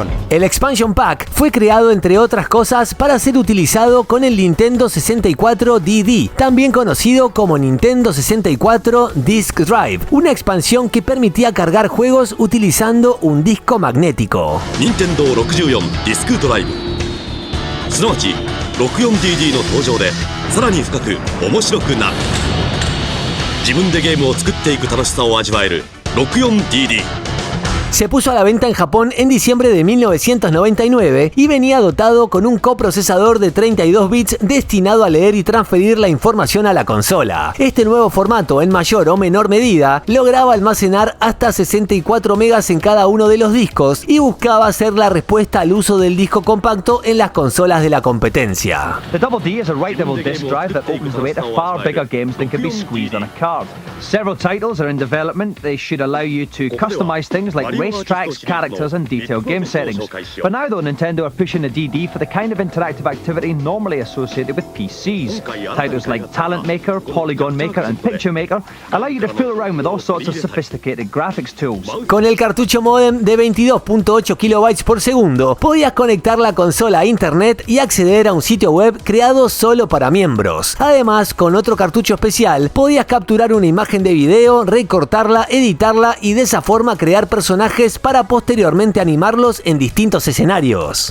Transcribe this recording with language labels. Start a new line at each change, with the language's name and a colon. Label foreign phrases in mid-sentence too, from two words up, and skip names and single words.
Spanish: El Expansion Pack fue creado entre otras cosas para ser utilizado con el Nintendo 64 DD, también conocido como Nintendo 64 Disk Drive, una expansión que permitía cargar juegos utilizando un disco magnético.
Japanese: Nintendo 64 Disk Drive すなわち 64DD の登場でさらに深く面白くなる。自分でゲームを作っていく楽しさを味わえる 64DD。
Spanish: Se puso a la venta en Japón en diciembre de 1999 y venía dotado con un coprocesador de 32 bits destinado a leer y transferir la información a la consola. Este nuevo formato, en mayor o menor medida, lograba almacenar hasta 64 megas en cada uno de los discos y buscaba ser la respuesta al uso del disco compacto en las consolas de la competencia.
English: The Double D is a writable disk drive that opens the way to far bigger games than can be squeezed on a card. Several titles are in development. They should allow you to customize things like racetracks, characters and detailed game settings. For now though, Nintendo are pushing the DD for the kind of interactive activity normally associated with PCs. Titles like Talent Maker, Polygon Maker and Picture Maker allow you to fool around with all sorts of sophisticated graphics tools.
Spanish: Con el cartucho modem de 22.8 kilobytes por segundo, podías conectar la consola a internet y acceder a un sitio web creado solo para miembros. Además, con otro cartucho especial, podías capturar una imagen de video, recortarla, editarla y de esa forma crear personajes para posteriormente animarlos en distintos escenarios.